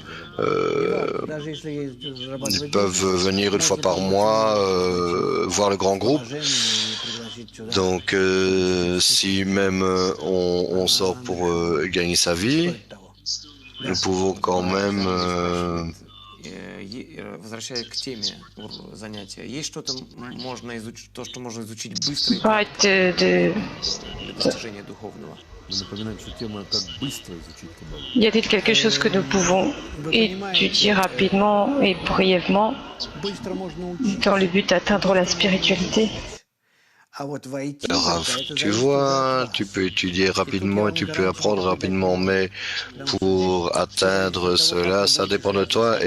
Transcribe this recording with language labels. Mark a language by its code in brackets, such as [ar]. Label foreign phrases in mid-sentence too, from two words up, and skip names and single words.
[fr] Ils peuvent venir une fois par mois voir le grand groupe. Donc, si même on sort pour gagner sa vie, nous pouvons quand même [ru] Возвращаясь к теме занятия, есть что-то можно изучить, то, что можно изучить быстро [fr] Parle [ru] для достижения духовного? Мы напоминаем, что тема «Как быстро изучить Каббалу». [fr] Y a-t-il quelque chose que nous pouvons étudier rapidement et brièvement dans le but d'atteindre la spiritualité? Rav, tu vois, tu peux étudier rapidement et tu peux apprendre rapidement, mais pour atteindre cela, ça dépend de toi.